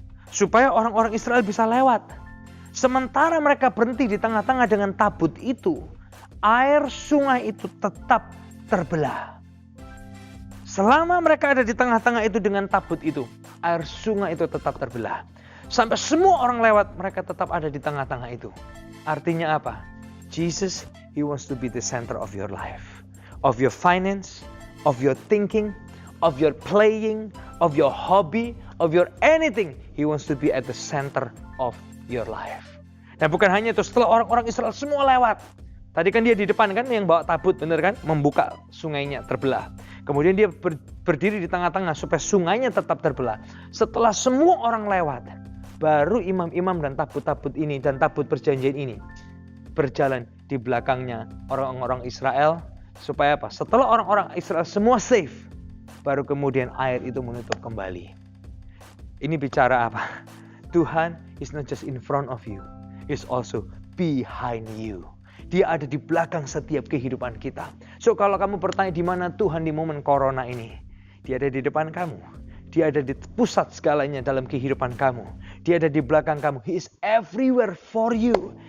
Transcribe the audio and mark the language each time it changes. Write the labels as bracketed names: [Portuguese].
[Indonesian] Supaya orang-orang Israel bisa lewat. Sementara mereka berhenti di tengah-tengah dengan tabut itu, air sungai itu tetap terbelah. Selama mereka ada di tengah-tengah itu dengan tabut itu, air sungai itu tetap terbelah. Sampai semua orang lewat, mereka tetap ada di tengah-tengah itu. Artinya apa? [English] Jesus, He wants to be the center of your life. Of your finance, of your thinking, of your playing, of your hobby, of your anything. He wants to be at the center of your life. [Indonesian] Dan bukan hanya itu, setelah orang-orang Israel semua lewat. Tadi kan dia di depan kan yang bawa tabut, bener kan? Membuka sungainya terbelah. Kemudian dia berdiri di tengah-tengah supaya sungainya tetap terbelah. Setelah semua orang lewat, baru imam-imam dan tabut-tabut ini dan tabut perjanjian ini berjalan di belakangnya orang-orang Israel. Supaya apa? Setelah orang-orang Israel semua safe, baru kemudian air itu menutup kembali. Ini bicara apa? [English] Tuhan is not just in front of you, He's also behind you. [Indonesian] Dia ada di belakang setiap kehidupan kita. So kalau kamu bertanya di mana Tuhan di momen corona ini, Dia ada di depan kamu. Dia ada di pusat segalanya dalam kehidupan kamu. Dia ada di belakang kamu. [English] He is everywhere for you.